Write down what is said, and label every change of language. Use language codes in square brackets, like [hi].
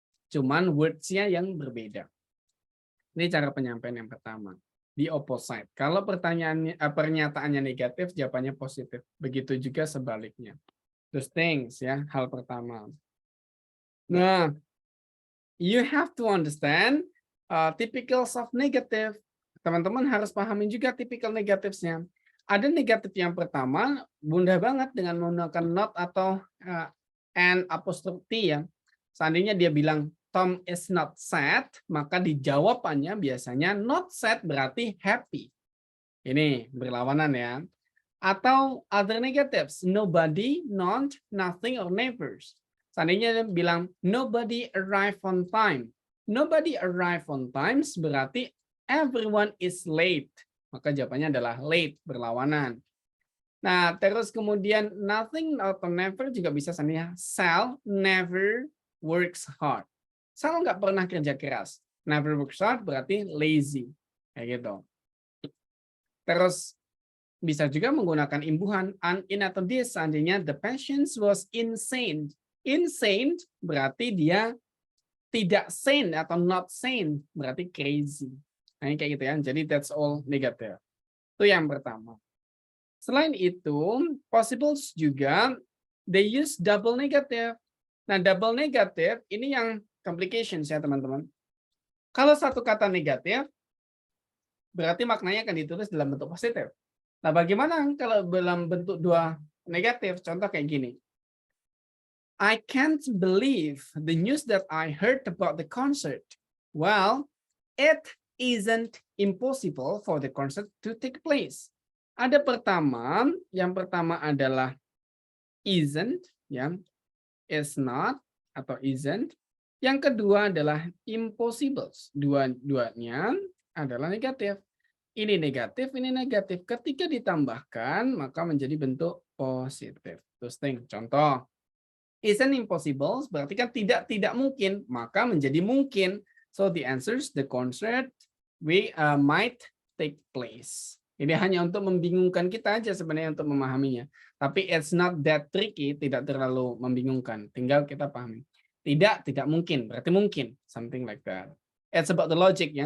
[id] Cuman words-nya yang berbeda. Ini cara penyampaian yang pertama. Di opposite. Kalau pernyataannya negatif, jawabannya positif. Begitu juga sebaliknya. [en] Those things, [id] ya, hal pertama. [en] Nah, you have to understand typicals of negative. [id] Teman-teman harus pahami juga typical negatives-nya. Ada negatif yang pertama, mudah banget dengan menggunakan not atau an apostrophe T ya. Seandainya dia bilang [en] Tom is not sad, [id] maka di jawabannya biasanya not sad berarti happy. Ini berlawanan ya. Atau [en] other negatives, nobody, not, nothing, or never. [id] Seandainya dia bilang [en] nobody arrive on time. Nobody arrive on time berarti everyone is late. [id] Maka jawabannya adalah late, berlawanan. Nah, terus kemudian nothing atau never juga bisa seandainya [en] Sal never works hard. [id] Sal nggak pernah kerja keras. [en] Never works hard [id] berarti lazy. Kayak gitu. Terus bisa juga menggunakan imbuhan in atau this. [en] Seandainya the patient was insane. [id] Insane berarti dia tidak sane atau [en] not sane [id] berarti crazy. Nah, kayak gitu kan. [en] Jadi that's all negative. [id] Itu yang pertama. Selain itu, possibles juga [en] they use double negative. [id] Nah, double negative ini yang complications ya, teman-teman. Kalau satu kata negatif, berarti maknanya akan ditulis dalam bentuk positif. Nah, bagaimana kalau dalam bentuk dua negatif? Contoh kayak gini. [en] I can't believe the news that I heard about the concert. Well, it isn't impossible for the concert to take place. [id] Ada yang pertama adalah isn't, ya, is not atau isn't. Yang kedua adalah impossible. Dua-duanya adalah negatif. Ini negatif, ini negatif. Ketika ditambahkan, maka menjadi bentuk positif. Terus contoh. [en] Isn't impossible [id] berarti kan tidak mungkin, maka menjadi mungkin. [en] So the answers, the concert might take place. [id] Ini hanya untuk membingungkan kita aja sebenarnya untuk memahaminya. Tapi [en] it's not that tricky, [id] tidak terlalu membingungkan. Tinggal kita pahami. Tidak mungkin, berarti mungkin. [en] Something like that. It's about the logic [id] ya.